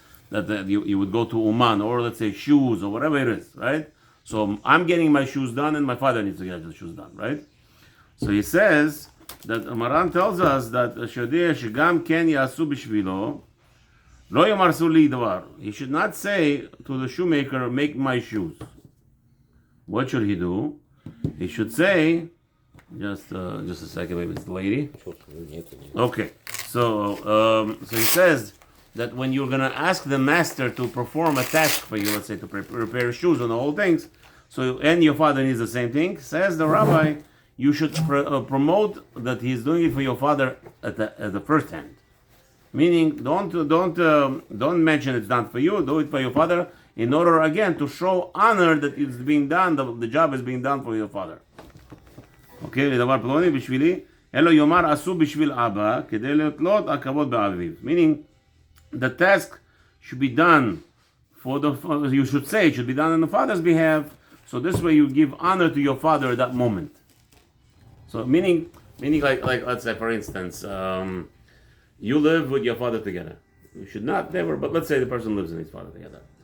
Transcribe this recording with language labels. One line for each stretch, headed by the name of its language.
English: That you would go to Uman, or let's say shoes or whatever it is, right? So I'm getting my shoes done, and my father needs to get the shoes done, right? So he says that Maran tells us that
Hebrew: שיודע שגם כן יעשו בשבילו, לא יאמר עשו לי דבר.
English: He should not say to the shoemaker, make my shoes. What should he do? He should say, just a second, maybe it's the lady. Okay, so he says that when you're going to ask the master to perform a task for you, let's say to repair shoes and the whole things, so and your father needs the same thing, says the rabbi, you should promote that he's doing it for your father at the first hand. Meaning, don't mention it's done for you. Do it for your father, in order again to show honor that it's being done. The job is being done for your father.
Hebrew: Okay, לדבר פלוני בשבילי, אלו יאמר עשו בשביל אבא, כדי לתלות הכבוד באביו.
English: Meaning, the task should be done you should say it should be done on the father's behalf. So this way you give honor to your father at that moment. So meaning like let's say for instance. You live with your father together. You should not, never, but let's say the person lives with his father together.